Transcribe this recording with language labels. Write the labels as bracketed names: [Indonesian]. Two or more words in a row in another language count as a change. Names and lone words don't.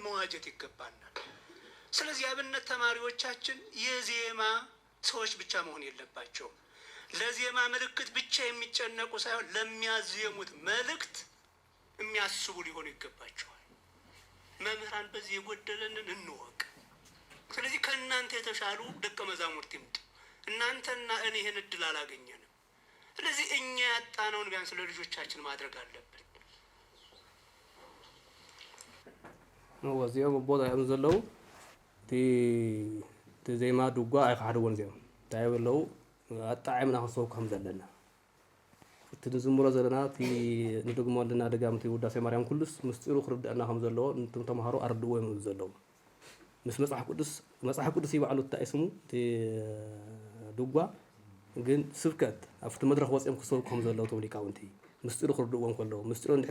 [Amharic] መዋጀት ይገባናል። ስለዚህ አብነት ተማሪዎቻችን የዜማ ሰዎች ብቻ መሆን የለባቸውም። ለዜማ ምልክት ብቻ የሚጨነቁ ሳይሆን ለሚያዜሙት መልእክት የሚያስቡ ሊሆኑ ይገባቸዋል። መምህራን በዚህ የጎደለንን እንወቅ። ስለዚህ ከእናንተ የተሻሉ ደቀ መዛሙርት ይምጡ። እናንተና እኔ ይህን እድል አላገኘንም። ስለዚህ እኛ ያጣነውን ቢያንስ ለልጆቻችን ማድረግ አለብን። [Tigrinya] ወዚኦም ቦታ እዮም ዘለው እቲ ዜማ ድጓ ኣይካሕድዎን እዚኦም እንታይ በለው ኣጣዒምና ክንሰብኮም ዘለና እቲ ንዝምሮ ዘለና እቲ ንድግሞ ኣለና ደጋምቲ ውዳሴ ማርያም ኩሉስ ምስጢሩ ክርድአና ከም ዘለዎ እንቶም ተምሃሮ ኣርድዎ እዮም ዘለዉ ምስ መጽሓፍ ቅዱስ ይባዕሉ እንታይ ስሙ እቲ ድጓ ግን ስብከት ኣብቲ መድረክ ወፂኦም ክሰብኩ ከም ዘለዉ እቶም ሊቃውንቲ ምስጢሩ ክርድእዎም ከለዉ ምስጢሩ እንድሕር